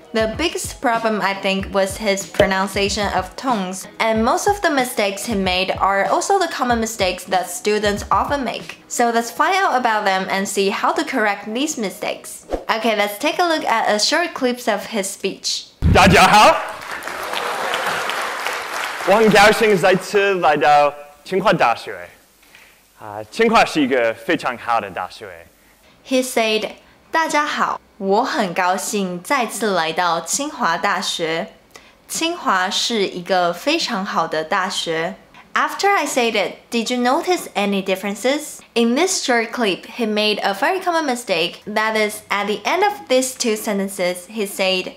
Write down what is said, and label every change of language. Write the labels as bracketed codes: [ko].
[en] The biggest problem, I think, was his pronunciation of tones, and most of the mistakes he made are also the common mistakes that students often make. So let's find out about them and see how to correct these mistakes. Okay, let's take a look at a short clips of his speech. [zh] 大家好，我很高兴再次来到清华大学。清华是一个非常好的大学。 [en] He said, [zh] 大家好。我很高兴再次来到清华大学。清华是一个非常好的大学。 [en] After I said it, did you notice any differences? In this short clip, he made a very common mistake. That is, at the end of these two sentences, he said